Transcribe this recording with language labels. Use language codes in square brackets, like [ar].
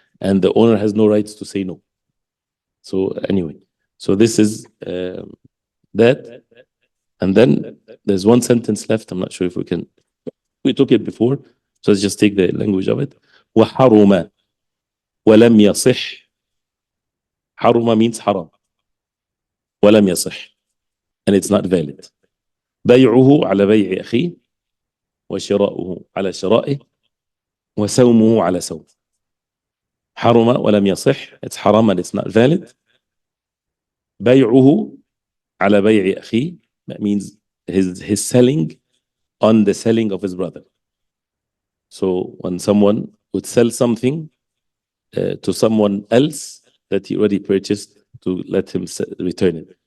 [en] And the owner has no rights to say no. So anyway, so this is that. And then there's one sentence left. I'm not sure if we took it before. So let's just take the language of it. [ar] وحرم ولم يصح. [en] حرم means haram. [ar] ولم يصح. [en] And it's not valid. [ar] بيعه على بيع أخيه وشراؤه على شرائه وسومه على سوم. حرم ولم يصح. [en] It's haram and it's not valid. [ar] بيعه على بيع أخيه. [en] That means his selling on the selling of his brother. So when someone would sell something to someone else that he already purchased, to let him return it.